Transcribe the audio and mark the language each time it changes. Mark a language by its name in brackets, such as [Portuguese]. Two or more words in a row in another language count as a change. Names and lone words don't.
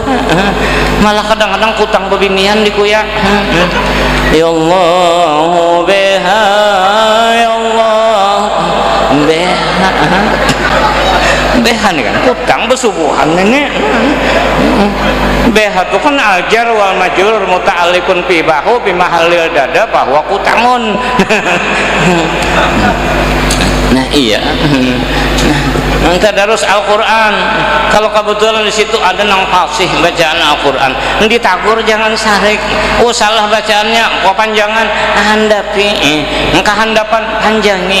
[Banjar] Malah kadang-kadang kutang bebinian dikuyak. [Arabic] يا الله [Banjar] beha [Arabic] يا الله [Banjar] beha beha nih kan kutang besubuhan ini. Beha itu kan [Arabic] الجار والمجرور متعلق في بهو بمحل [Banjar] dada bahwa kutangun. Nah iya. Tadarus Al-Quran kalau kebetulan di situ ada nang fasih bacaan Al-Quran ditagur jangan sarik. Oh salah bacaannya kok panjangan handapi kehandapan panjangi.